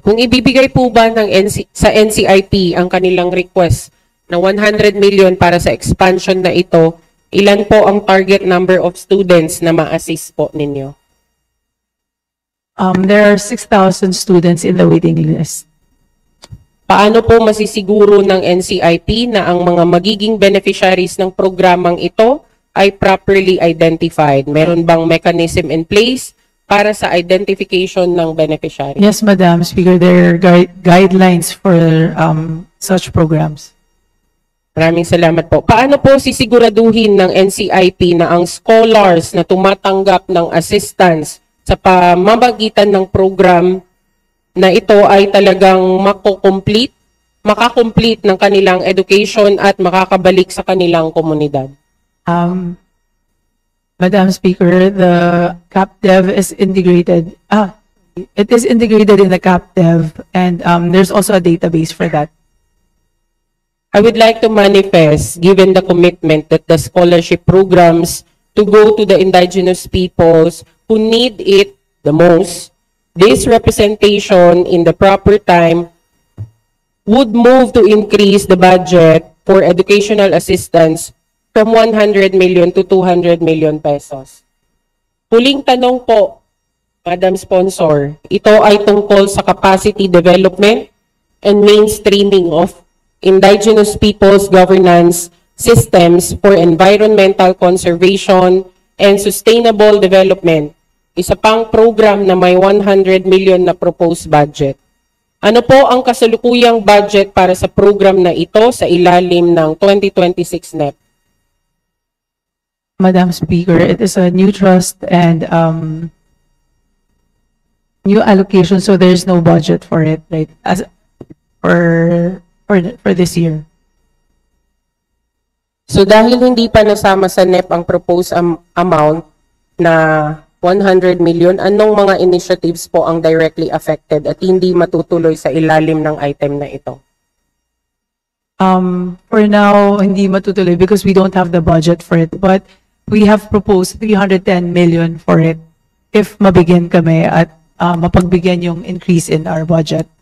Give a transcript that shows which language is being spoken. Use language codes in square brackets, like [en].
[tl] Kung ibibigay po ba ng sa NCIP ang kanilang request na 100 million para sa expansion na ito, ilan po ang [en] target number of students [tl] na ma-assist po ninyo? [en] There are 6,000 students in the waiting list. [tl] Paano po masisiguro ng NCIP na ang mga magiging beneficiaries ng programang ito ay [en] properly identified? [tl] Meron bang mechanism in place para sa identification ng beneficiary? [en] Yes, Madam Speaker, there are guidelines for such programs. [tl] Maraming salamat po. Paano po sisiguraduhin ng NCIP na ang scholars na tumatanggap ng assistance sa pamamagitan ng program na ito ay talagang makakomplete ng kanilang education at makakabalik sa kanilang komunidad? [en] Madam Speaker, the CapDev is integrated. It is integrated in the CapDev, and there's also a database for that. I would like to manifest, given the commitment that the scholarship programs to go to the indigenous peoples who need it the most, this representation in the proper time would move to increase the budget for educational assistance from 100 million to 200 million pesos. [tl] Huling tanong po, Madam Sponsor, ito ay tungkol sa [en] capacity development and mainstreaming of indigenous peoples' governance systems for environmental conservation and sustainable development. [tl] Isa pang program na may 100 million na proposed budget. Ano po ang kasalukuyang budget para sa program na ito sa ilalim ng 2026 NEP? [en] Madam Speaker, it is a new trust and new allocation, so there's no budget for it, right? As for this year. [tl] So dahil hindi pa nasama sa NEP ang proposed amount na 100 million, anong mga initiatives po ang directly affected at hindi matutuloy sa ilalim ng item na ito? [en] For now, [tl] hindi matutuloy [en] because we don't have the budget for it. But we have proposed 310 million for it if [tl] mabigyan kami at mapagbigyan yung [en] increase in our budget.